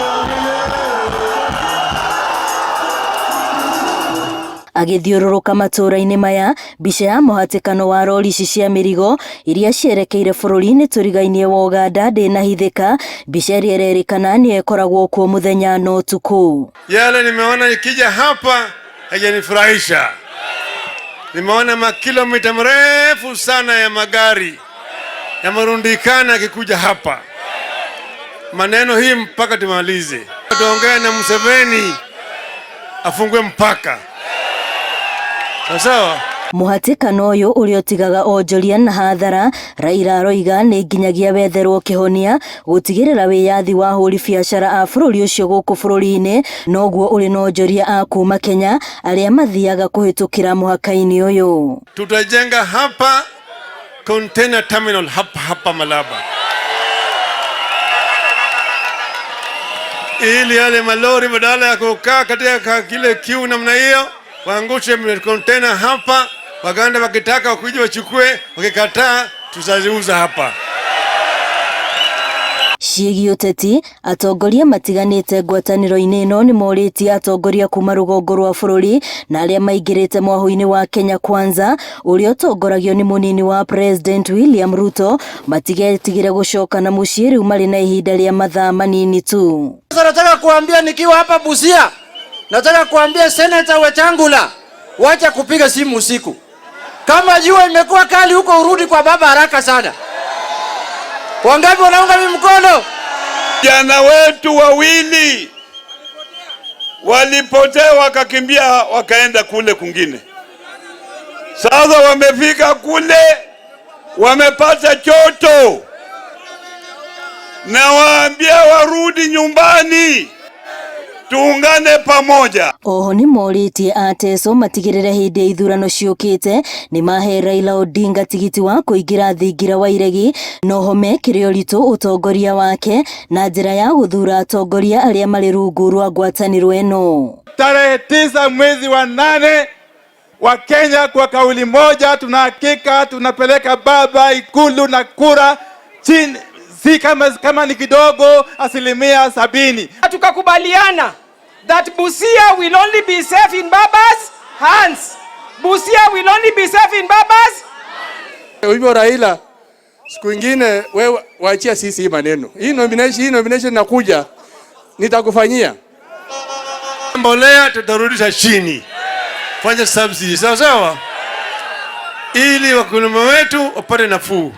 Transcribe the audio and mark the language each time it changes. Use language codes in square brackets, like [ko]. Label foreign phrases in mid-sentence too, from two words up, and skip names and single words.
[ki] Agĩthiũrũrũka matũra-inĩ maya, mbica ya mũhatĩkano wa rori cia mĩrigo iria cierekeire bũrũri-inĩ tũrigainie wa Uganda ndĩnahithĩka, mbica ĩrĩa ĩrerĩkana nĩ ĩkoragwo kuo mũthenya na ũtukũ. [sw] Yale nimeona ikija hapa hajanifurahisha. Nimeona makilomita mrefu sana ya magari yamerundikana yakikuja hapa. Maneno hii mpaka tumalize. Tuongea na Museveni afungue mpaka. Sawa. [ki] Mũhatĩkano ũyũ ũrĩa ũtigaga onjoria na hathara, Raila aroiga nĩ nginyagia wetherwo kĩhonia gũtigĩrĩra wĩyathi wa hũri biacara a bũrũri ũcio gũkũ bũrũri-inĩ, noguo ũrĩ na onjoria a kuma Kenya arĩa mathiaga kũhĩtũkĩra mũhaka-inĩ ũyũ. [sw] Tutajenga hapa [en] container terminal [sw] hapa Malaba, ili yale malori badala ya kukaa katika kile kiu namna hiyo waangushe container hapa. Waganda wakitaka wakuje wachukue, wakikataa tutaziuza hapa. [ki] Ciĩgiĩ ũteti, atongoria matiganĩte ngwatanĩro-inĩ ĩno nĩ morĩtie atongoria kuma rũgongo rwa bũrũri na arĩa maingĩrĩte mwahũ-inĩ wa Kenya Kwanza ũrĩa ũtongoragio nĩ mũnini wa President William Ruto matigetigĩre gũcoka na mũciĩ rĩu marĩ na ihinda rĩa mathaa manini tu. [sw] Nataka kuambia nikiwa hapa Busia, nataka kuambia Senator Wetangula wacha kupiga simu usiku. Kama jua imekuwa kali huko, urudi kwa baba haraka sana. Wangapi wanaunga mkono? Jana wetu wawili walipotea wakakimbia wakaenda kule kungine. Sasa wamefika kule wamepata choto. Na waambia warudi nyumbani. Tuungane pamoja. [ki] Oho nĩ morĩtie a Teso matigĩrĩre hĩndĩ ya ithurano ciũkĩte nĩ mahe Raila Odinga tigiti wa kũingĩra thingira wa iregi, noho mekĩre ũritũ ũtongoria wake na njĩra ya gũthura atongoria arĩa marĩ rungu rwa ngwatanĩro ĩno. [sw] Tarehe 9 mwezi wa 8 wa Kenya kwa kauli moja tunahakika tunapeleka baba Ikulu na kura chini, si kama ni kidogo, 70%. [en] Tukakubaliana that Busia will only be safe in Baba's hands. Busia will only be safe in Baba's. [sw] Hivyo Raila, siku ingine wewe waachia sisi maneno. Hii nomination nakuja nitakufanyia. Mbolea tutarudisha chini. Fanya subsidy sawa, ili wakulima wetu wapate nafuu.